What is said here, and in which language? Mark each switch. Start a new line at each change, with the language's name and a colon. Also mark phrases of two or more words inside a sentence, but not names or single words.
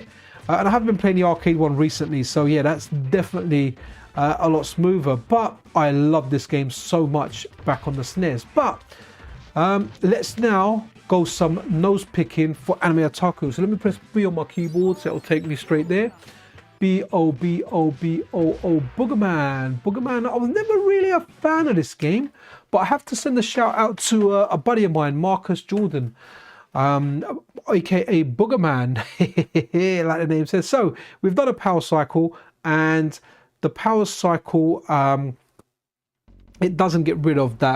English: And I haven't been playing the arcade one recently, so yeah, that's definitely a lot smoother. But I love this game so much back on the SNES. But let's now go some nose picking for Anime Otaku. So let me press B on my keyboard, so it'll take me straight there. B-O-B-O-B-O-O, Boogerman. Boogerman, I was never really a fan of this game, but I have to send a shout out to a buddy of mine, Marcus Jordan, aka Boogerman, like the name says. So we've done a power cycle, and the power cycle, it doesn't get rid of that.